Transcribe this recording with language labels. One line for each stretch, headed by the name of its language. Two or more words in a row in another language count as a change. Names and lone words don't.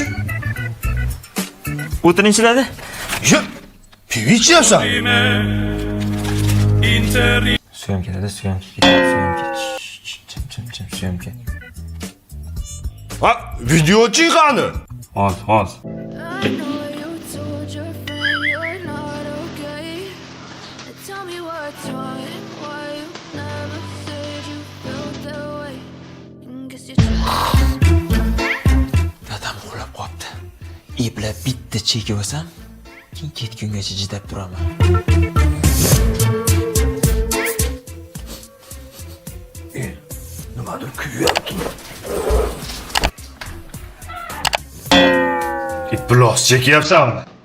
Uzbek: O'tirinchi dada. Yur. Pivo ichyapsan? Syomka dada, syomka. Syomka. Ha, videochi qani? Hoz.
English: I know you told your friend you're not okay. Tell me what's wrong, why you never said you felt that way. Guess you
Uzbek: Dadam uxlab qopti. Eplab bitta chekib olsam, keyin ketgungacha chidab turaman. Nimadir kuyapti. Iblos chekyapsanmi?